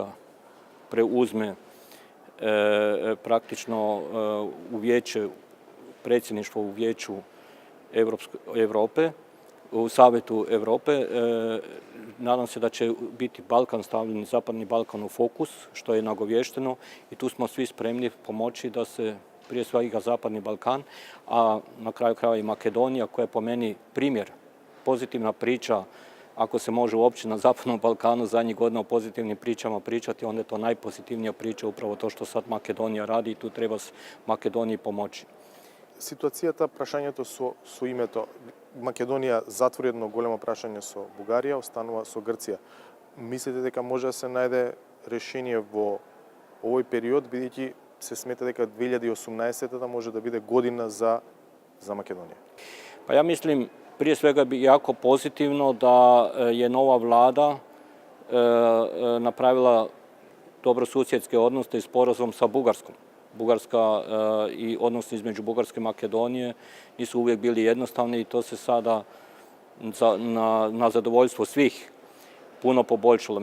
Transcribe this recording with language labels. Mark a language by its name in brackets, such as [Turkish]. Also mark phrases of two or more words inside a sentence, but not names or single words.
[Croatian] preuzme praktično u vijeće, predsjedništvo u Vijeću Europe, u Savjetu Europe, nadam se da će biti Balkan stavljen, Zapadni Balkan u fokus, što je nagovješteno i tu smo svi spremni pomoći da se prije svega Zapadni Balkan, a na kraju krajeva i Makedonija koja je po meni primjer, pozitivna priča. Ako se može uopće na Zapadnom Balkanu zadnjih godina o pozitivnim pričama pričati, onda je to najpozitivnija priča upravo to što sad Makedonija radi i tu treba Makedoniji pomoći. [Macedonian] Ситуацијата, прашањето со името Македонија затвори едно големо прашање со Бугарија, останува со Грција. Мислите дека може да се најде решение во овој период, бидејќи се смета дека 2018 може да биде година за Македонија? [Croatian] Pa ja mislim, prije svega bi jako pozitivno da je nova vlada napravila dobrosusjedske odnose i sporazum sa Bugarskom. Bugarska i odnosi između Bugarske i Makedonije nisu uvijek bili jednostavni i to se sada na zadovoljstvo svih puno poboljšalo.